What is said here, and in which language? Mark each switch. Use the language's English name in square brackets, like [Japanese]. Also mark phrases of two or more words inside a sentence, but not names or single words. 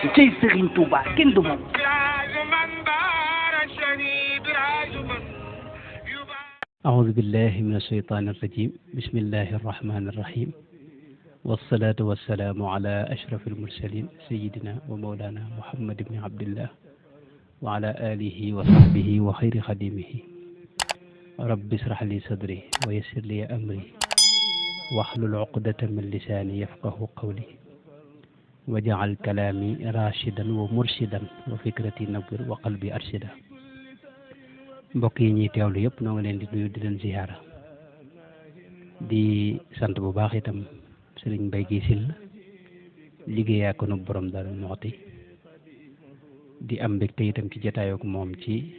[Wolof] cey Serigne Touba kenn du moom. [Arabic] أعوذ بالله من الشيطان الرجيم بسم الله الرحمن الرحيم والصلاة والسلام على أشرف المرسلين سيدنا ومولانا محمد بن عبد الله وعلى آله وصحبه وخير خديمه رب اشرح لي صدري ويسر لي أمري واحلل عقدة من لساني يفقه قولي وجعل كلامي راشدا ومرشدا وفكرتي نور وقلبي أرشدا [Wolof] mbokk yi ñuy teewlu yëpp noo ngi leen di nuyu di leen ziyaara di sant bu baax itam sëriñ Mbay Gi Sil liggéeyaa ko nu borom Daaru Muxti di am mbégte itam ci jataayook moom ci